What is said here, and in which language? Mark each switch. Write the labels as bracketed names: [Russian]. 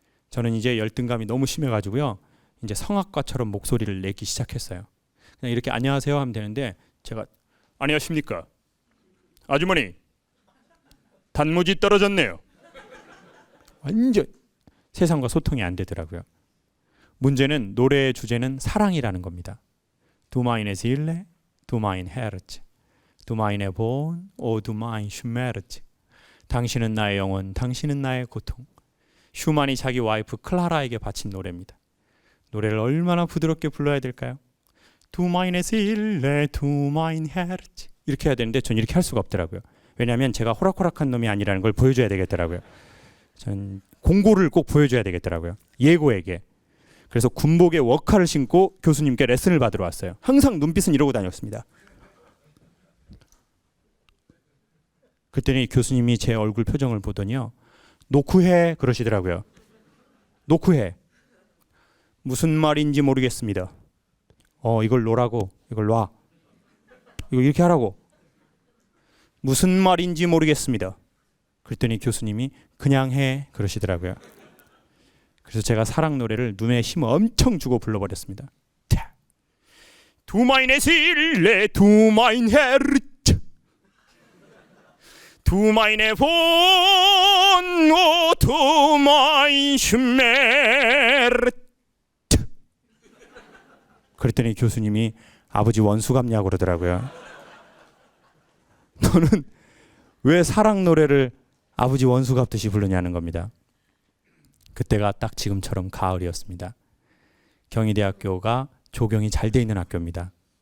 [Korean] 저는 이제 열등감이 너무 심해가지고요. 이제 성악가처럼 목소리를 내기 시작했어요. 그냥 이렇게 안녕하세요 하면 되는데 제가 안녕하십니까 아주머니 단무지 떨어졌네요. 완전 세상과 소통이 안 되더라고요. 문제는 노래의 주제는 사랑이라는 겁니다. [German] Du meine Seele, du mein Herz, du meine Wohn, o du mein Schmerz. [Korean] 당신은 나의 영혼, 당신은 나의 고통. 슈만이 자기 와이프 클라라에게 바친 노래입니다. 노래를 얼마나 부드럽게 불러야 될까요? [German] Du meine Seele, du mein Herz. [Korean] 이렇게 해야 되는데 전 이렇게 할 수가 없더라고요. 왜냐하면 제가 호락호락한 놈이 아니라는 걸 보여줘야 되겠더라고요. 전 공고를 꼭 보여줘야 되겠더라고요. 예고에게. 그래서 군복에 워카를 신고 교수님께 레슨을 받으러 왔어요. 항상 눈빛은 이러고 다녔습니다. 그랬더니 교수님이 제 얼굴 표정을 보더니요. 놓고 해 그러시더라고요. 놓고 해. 무슨 말인지 모르겠습니다. 이걸 놓으라고. 이걸 놔. 이거 이렇게 하라고. 무슨 말인지 모르겠습니다. 그랬더니 교수님이 그냥 해 그러시더라고요. 그래서 제가 사랑 노래를 눈에 힘 엄청 주고 불러버렸습니다. [German] Du meine Seele, du mein Herz, du meine Wohn, o du mein Schmerz. [Korean] 그랬더니 교수님이 아버지 원수 같냐고 그러더라고요. 너는 왜 사랑 노래를 아버지 원수 같듯이 부르냐는 겁니다. 그때가 딱 지금처럼 가을이었습니다. 경희대학교가 조경이 잘 돼 있는 학교입니다.